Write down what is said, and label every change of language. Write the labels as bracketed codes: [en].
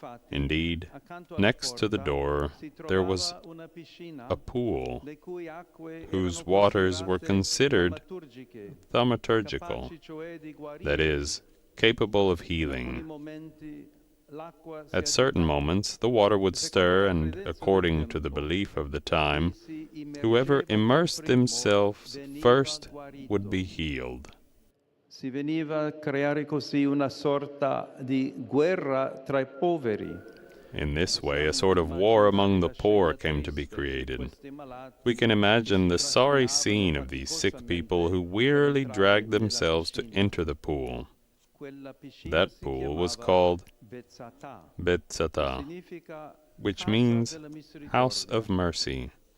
[en] Indeed, next to the door there was a pool whose waters were considered thaumaturgical, that is, capable of healing. At certain moments the water would stir, and according to the belief of the time, whoever immersed themselves first would be healed. [it] Si veniva a creare così una sorta di guerra tra I poveri. [en] In this way, a sort of war among the poor came to be created. We can imagine the sorry scene of these sick people who wearily dragged themselves to enter the pool. That pool was called Bethzatha, which means house of mercy.